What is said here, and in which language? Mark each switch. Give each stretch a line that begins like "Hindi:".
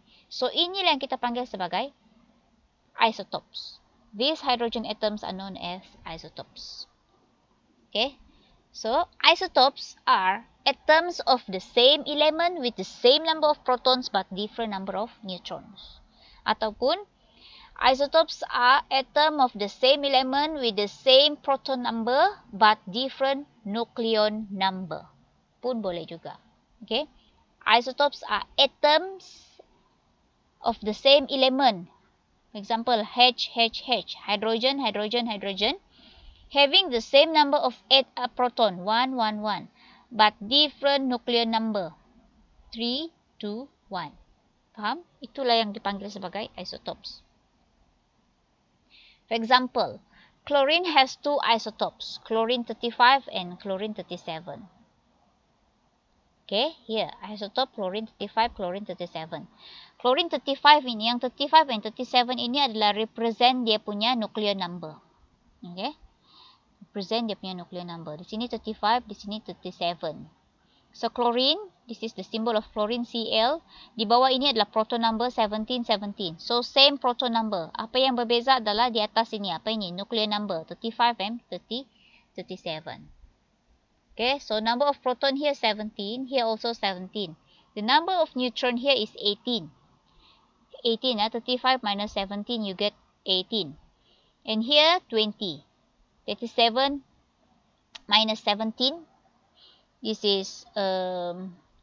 Malay: So inilah yang kita panggil sebagai isotopes.
English: These hydrogen atoms are known as isotopes. Okay. So isotopes are atoms of the same element with the same number of protons but different number of neutrons. Ataupun isotopes are atom of the same element with the same proton number but different nucleon number.
Malay: Pun boleh juga.
English: Okay. Isotopes are atoms of the same element. For example, H, H, H. Hydrogen, hydrogen, hydrogen. Having the same number of proton. 1, 1, 1. But different nuclear number. 3, 2, 1.
Malay: Faham? Itulah yang dipanggil sebagai isotopes.
English: For example, Chlorine has two isotopes, chlorine 35 and chlorine 37. Okay, here isotope chlorine 35, chlorine 37.
Malay: Chlorine 35 ini, yang 35 and 37 ini adalah represent dia punya nuclear number. Okay, represent dia punya nuclear number. Di sini 35, di sini 37.
English: So chlorine, this is the symbol of chlorine Cl.
Malay: Di bawah ini adalah proton number 17, 17.
English: So same proton number.
Malay: Apa yang berbeza adalah di atas ini. Apa ini?
English: Nuclear number 35 and 37. Okay, so number of proton here 17, here also 17. The number of neutron here is 18. 18, 35 minus 17, you get 18. And here 20. 37 minus 17, this is 20.